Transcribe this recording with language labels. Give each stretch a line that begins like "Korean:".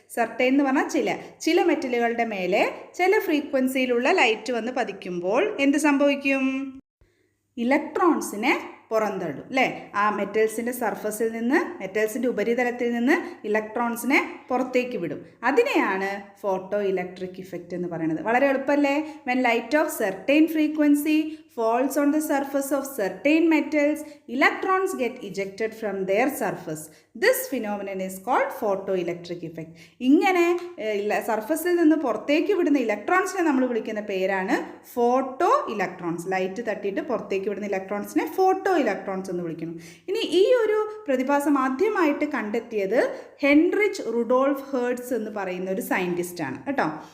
Malayalam: Certain എന്ന് പറഞ്ഞാൽ ചില മെറ്റലുകളുടെ മേലെ ചില ഫ്രീക്വൻസിയിലുള്ള ലൈറ്റ് വന്ന് പതിക്കുമ്പോൾ എന്ത് സംഭവിക്കും? ഇലക്ട്രോൺസിനെ പുറന്തള്ളും അല്ലേ? ആ മെറ്റൽസിൻ്റെ സർഫസിൽ നിന്ന്, മെറ്റൽസിൻ്റെ ഉപരിതലത്തിൽ നിന്ന് ഇലക്ട്രോൺസിനെ പുറത്തേക്ക് വിടും. അതിനെയാണ് ഫോട്ടോ ഇലക്ട്രിക് ഇഫക്റ്റ് എന്ന് പറയുന്നത്. വളരെ എളുപ്പമല്ലേ?
English: When light of certain frequency falls on the surface of certain metals, electrons get ejected from their surface. This phenomenon is called photoelectric effect.
Malayalam: ഇങ്ങനെ സർഫസിൽ നിന്ന് പുറത്തേക്ക് വിടുന്ന ഇലക്ട്രോൺസിനെ നമ്മൾ വിളിക്കുന്ന പേരാണ് ഫോട്ടോ ഇലക്ട്രോൺസ്. ലൈറ്റ് തട്ടിയിട്ട് പുറത്തേക്ക് വിടുന്ന ഇലക്ട്രോൺസിനെ ഫോട്ടോ ഇലക്ട്രോൺസ് എന്ന് വിളിക്കുന്നു. ഇനി ഈ ഒരു പ്രതിഭാസം ആദ്യമായിട്ട് കണ്ടെത്തിയത് ഹെൻറിച്ച് റുഡോൾഫ് ഹേർട്സ് എന്ന് പറയുന്ന ഒരു സയൻറ്റിസ്റ്റാണ് കേട്ടോ.